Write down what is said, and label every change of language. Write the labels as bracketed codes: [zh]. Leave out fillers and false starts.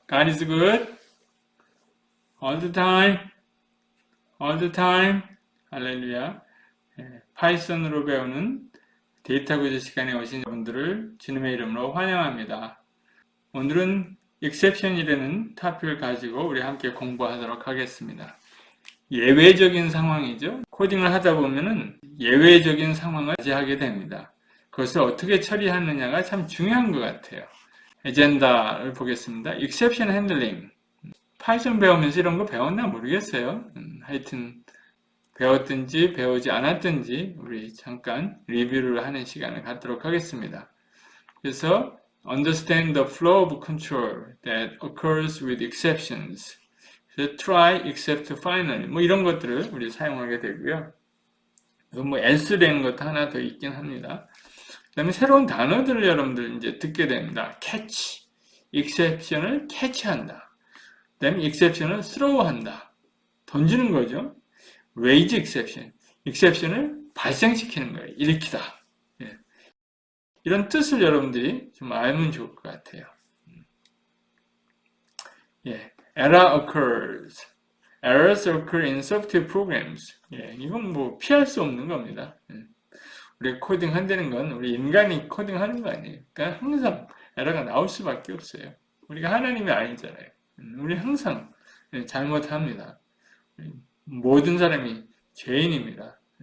[en] God is good all the time, all the time. [ko] 할렐루야. 파이썬으로 배우는 데이터 구조 시간에 오신 분들을 주님의 이름으로 환영합니다. 오늘은 exception이라는 토픽을 가지고 우리 함께 공부하도록 하겠습니다. 예외적인 상황이죠. 코딩을 하다 보면은 예외적인 상황을 맞이하게 됩니다. 그것을 어떻게 처리하느냐가 참 중요한 것 같아요. 에젠다를 보겠습니다. exception handling. 파이썬 배우면서 이런 거 배웠나 모르겠어요. 하여튼 배웠든지 배우지 않았든지 우리 잠깐 리뷰를 하는 시간을 갖도록 하겠습니다. 그래서 [en] understand the flow of control that occurs with exceptions. [ko] 그래서 try, except, finally 뭐 이런 것들을 우리 사용하게 되고요. 뭐 else라는 것도 하나 더 있긴 합니다. 그 다음에 새로운 단어들을 여러분들 이제 듣게 됩니다. catch, exception을 캐치한다. 그 다음에 exception을 throw한다. 던지는 거죠. raise exception, exception을 발생시키는 거예요. 일으키다. 예. 이런 뜻을 여러분들이 좀 알면 좋을 것 같아요. [en] 예. error occurs. Errors occur in software programs. [ko] 예. 이건 뭐 피할 수 없는 겁니다. 우리가 코딩한다는 건 우리 인간이 코딩하는 거 아니에요. 그러니까 항상 에러가 나올 수밖에 없어요. 우리가 하나님이 아니잖아요. 우리 항상 잘못합니다. 모든 사람이 죄인입니다.